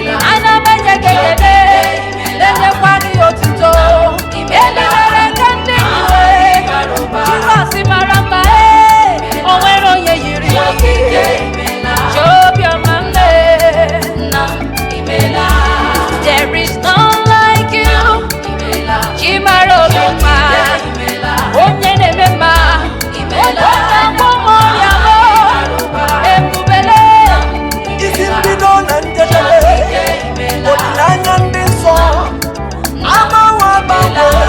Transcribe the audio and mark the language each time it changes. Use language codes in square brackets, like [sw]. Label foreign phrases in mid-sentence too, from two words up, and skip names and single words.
[ig] Ana m enye gị ekele. Na-enyekwa gị otuto. Elere nke ndị iwe. Jizọs mara mma, ee. O nwere onye yiri ya. Chi obiọma m, ee. [en] There is none like you. [ig] Chi mara obi mma. Onye na-eme mma. Onye na-agwọ m ọrịa m. Ebubele. Isi mbido na njedebe. Olileanya ndị nsọ. Agbanwe agbanwe.